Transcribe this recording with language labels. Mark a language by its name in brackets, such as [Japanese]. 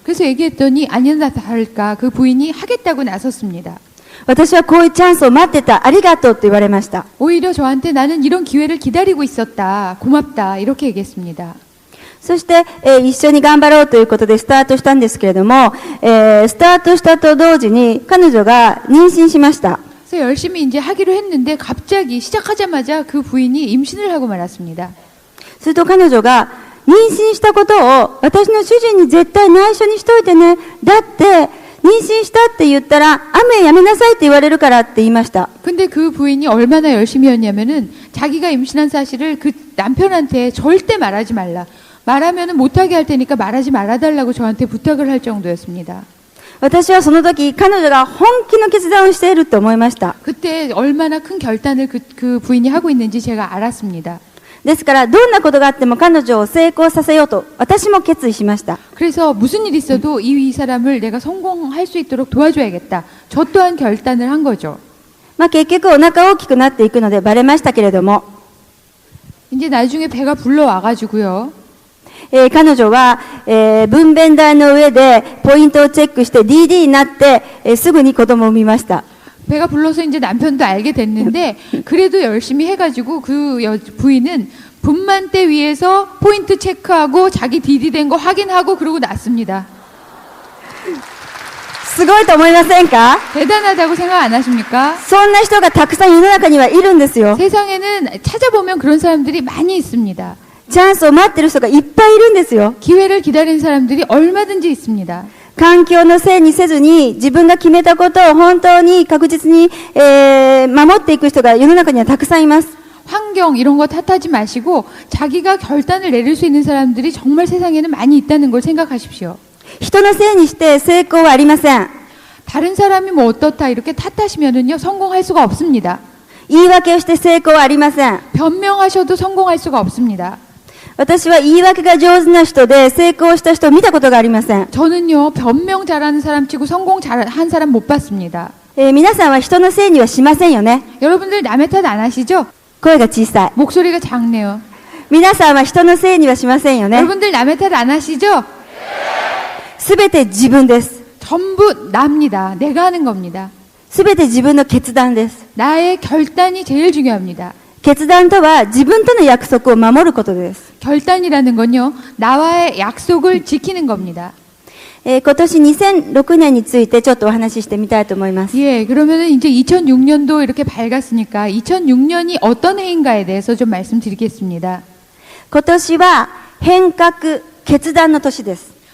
[Korean] 그래서 얘기했더니 아니나 다를까 그 부인이 하겠다고 나섰습니다. [Japanese] 私はこういうチャンスを待ってた。ありがとうって言われました。 [Korean] 오히려 저한테 나는 이런 기회를 기다리고 있었다. 고맙다. 이렇게 얘기했습니다. [Japanese] そして、一緒に頑張ろうということでスタートしたんですけれども、スタートしたと同時に彼女が妊娠しました。 [Korean] 그래서 열심히 이제 하기로 했는데 갑자기 시작하자마자 그 부인이 임신을 하고 말았습니다. [Japanese] すると彼女が妊娠したことを私の主人に絶対内緒にしといてね。だって妊娠したって言ったら雨やめなさいって言われるからって言いました。 [Korean] 근데 그 부인이 얼마나 열심히 했냐면은 자기가 임신한 사실을 그 남편한테 절대 말하지 말라. 말하면은 못하게 할 테니까 말하지 말아달라고 저한테 부탁을 할 정도였습니다. [Japanese] 私はその時彼女が本気の決断をしていると思いました。 [Korean] 그때 얼마나 큰 결단을 그 부인이 하고 있는지 제가 알았습니다. [Japanese] ですからどんなことがあっても彼女を成功させようと私も決意しました。 [Korean] 그래서 무슨 일 있어도 이 사람을 내가 성공할 수 있도록 도와줘야겠다. 저 또한 결단을 한 거죠. [Japanese] 結局お腹大きくなっていくのでバレましたけれども、 [Korean] 이제 나중에 배가 불러와가지고요. [Japanese] 彼女は、分娩台の上でポイントをチェックして DD になって、すぐに子供を産みました。 [Korean] 배가 불러서 이제 남편도 알게 됐는데 그래도 열심히 해가지고 그 부인은 분만대 위에서 포인트 체크하고 자기 DD 된 거 확인하고 그러고 났습니다. [Japanese] すごいと思いませんか？ [Korean] 대단하다고 생각 안 하십니까? [Japanese] そんな人がたくさん世の中にはいるんですよ。 [Korean] 세상에는 찾아보면 그런 사람들이 많이 있습니다. [Japanese] チャンスを待ってる人がいっぱいいるんですよ。 [Korean] 기회를 기다리는 사람들이 얼마든지 있습니다. [Japanese] 環境のせいにせずに自分が決めたことを本当に確実に、守っていく人が世の中にはたくさんいます。 [Korean] 환경 이런 거 탓하지 마시고 자기가 결단을 내릴 수 있는 사람들이 정말 세상에는 많이 있다는 걸 생각하십시오. [Japanese] 人のせいにして成功はありません。 [Korean] 다른 사람이 뭐 어떻다 이렇게 탓하시면은요 성공할 수가 없습니다. [Japanese] 言い訳をして成功はありません。 [Korean] 변명하셔도 성공할 수가 없습니다. [Japanese] 私は言い訳が上手な人で成功した人を見たことがありません。 [Korean] 저는요 변명 잘하는 사람 치고 성공 잘한 사람 못 봤습니다. [Japanese] 皆さんは人のせいにはしませんよね。 [Korean] 여러분들 남의 탓 안 하시죠? [Japanese] 声が小さい。 [Korean] 목소리가 작네요. [Japanese] 皆さんは人のせいにはしませんよね。 [Korean] 여러분들 남의 탓 안 하시죠? [Japanese] すべて自分です。 [Korean] 전부 납니다. 내가 하는 겁니다. [Japanese] すべて自分の決断です。 [Korean] 나의 결단이 제일 중요합니다. [Japanese] 決断とは自分との約束を守ることです。 [Korean] 결단이라는 건요 나와의 약속을 지키는 겁니다. [Japanese] 今年2006年についてちょっとお話ししてみたいと思います。 [Korean] 예, 그러면은 이제 2006년도 이렇게 밝았으니까 2006년이 어떤 해인가에 대해서 좀 말씀드리겠습니다. [Japanese] 今年は変革、決断の年です。